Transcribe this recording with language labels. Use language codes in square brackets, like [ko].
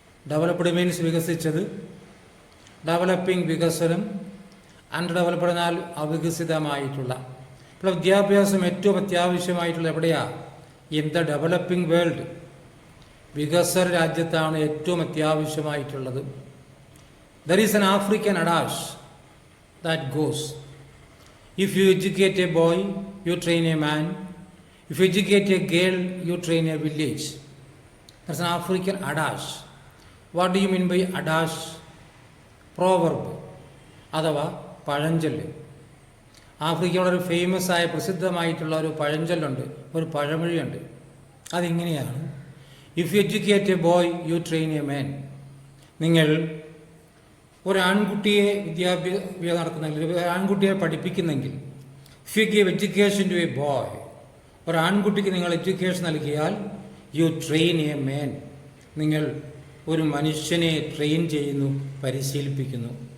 [ml] Developed means വികസിച്ചത്, developing വികസനം, under developed എന്നാൽ അവികസിതമായിട്ടുള്ള. ഇപ്പോൾ വിദ്യാഭ്യാസം ഏറ്റവും അത്യാവശ്യമായിട്ടുള്ള എവിടെയാണ്? [en] In the developing world. [ml] വികസ്വര രാജ്യത്താണ് ഏറ്റവും അത്യാവശ്യമായിട്ടുള്ളത്. [en] There is an African adage that goes, if you educate a boy, you train a man. If you educate a girl, you train a village. That's an African adage. What do you mean by adage? Proverb. [ml] അഥവാ പഴഞ്ചൊല്ല്. ആഫ്രിക്കയുടെ ഒരു famous ആയ പ്രസിദ്ധമായിട്ടുള്ള ഒരു പഴഞ്ചൊല്ലുണ്ട്, ഒരു പഴമൊഴിയുണ്ട്. അതിങ്ങനെയാണ്: [en] If you educate a boy, you train a man. [ml] നിങ്ങൾ ഒരു ആൺകുട്ടിയെ വിദ്യാഭ്യാസം നടക്കുന്നെങ്കിൽ, ഒരു ആൺകുട്ടിയെ പഠിപ്പിക്കുന്നെങ്കിൽ, [en] if you give education to a boy, [ml] ഒരു ആൺകുട്ടിക്ക് നിങ്ങൾ എഡ്യൂക്കേഷൻ നൽകിയാൽ, [en] you train a man, [ml] നിങ്ങൾ ഒരു മനുഷ്യനെ ട്രെയിൻ ചെയ്യുന്നു, പരിശീലിപ്പിക്കുന്നു.